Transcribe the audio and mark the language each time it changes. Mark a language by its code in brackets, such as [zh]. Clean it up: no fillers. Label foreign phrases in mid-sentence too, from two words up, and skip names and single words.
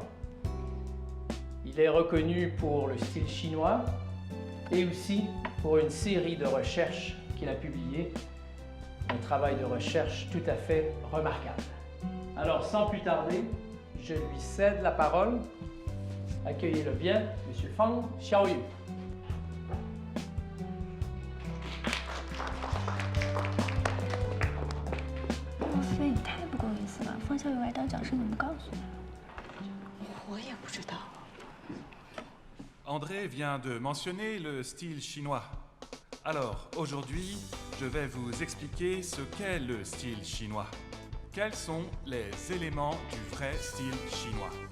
[fr] Il est reconnu pour le style chinois et aussi pour une série de recherches qu'il a publiées, un travail de recherche tout à fait remarquable. Alors sans plus tarder, je lui cède la parole. Accueillez-le bien, Monsieur Fang Xiaoyu. [zh] 莫非你太不够意思了？方小雨来当讲师，你不告诉我？我也不知道。 [fr] André vient de mentionner le style chinois. Alors, aujourd'hui, je vais vous expliquer ce qu'est le style chinois. Quels sont les éléments du vrai style chinois?